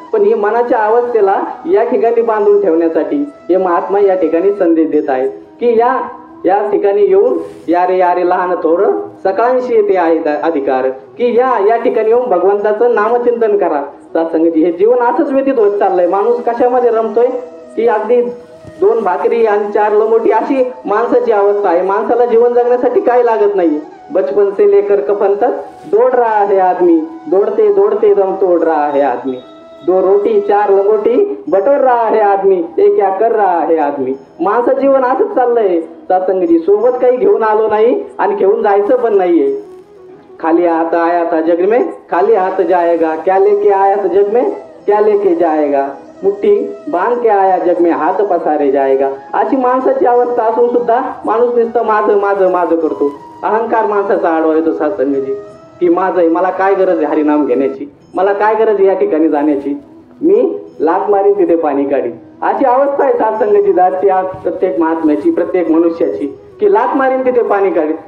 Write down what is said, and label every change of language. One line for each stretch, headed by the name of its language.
Marathi: पण ही मनाच्या अवस्थेला या ठिकाणी बांधून ठेवण्यासाठी हे महात्मा या ठिकाणी संदेश देत आहेत की या ठिकाणी येऊन यारे लहान थोर सकाळशी येते आहे अधिकार, की या ठिकाणी येऊन भगवंताचं नामचिंतन करा. सासंगजी हे जीवन असंच व्यतीत होत चाललंय. माणूस कशामध्ये रमतोय की अगदी 2 भाकरी आणि 4 लंगोटी अशी माणसाची अवस्था आहे. माणसाला जीवन जगण्यासाठी काय लागत नाही.
Hindi: बचपन से लेकर कफन तक दौड़ रहा है आदमी, दौड़ते दौड़ते दम तोड़ रहा है आदमी, 2 रोटी 4 लंगोटी बटोर रहा है आदमी, ये क्या कर रहा है आदमी.
Marathi: माणसाचं जीवन असंच चाललंय सासंगजी. सोबत काही घेऊन आलो नाही आणि घेऊन जायचं पण नाहीये.
Hindi: खाली हाथ आया था जग में खाली हाथ जाएगा, क्या लेके आया था जग में क्या लेके जाएगा, मुट्ठी बांध के आया जग में हात पसारे जाएगा.
Marathi: अशी माणसाची अवस्था असून सुद्धा माणूस नुसतं माझं माझं माझं करतो. अहंकार माणसाचा आडवा येतो सासंगजी की माझं आहे, मला काय गरज आहे हरिनाम घेण्याची, मला काय गरज आहे या ठिकाणी जाण्याची, मी लात मारीन तिथे पाणी काढीन. अशी अवस्था आहे सासंगजी दाची आज प्रत्येक महात्म्याची, प्रत्येक मनुष्याची, की लात मारीन तिथे पाणी काढीन.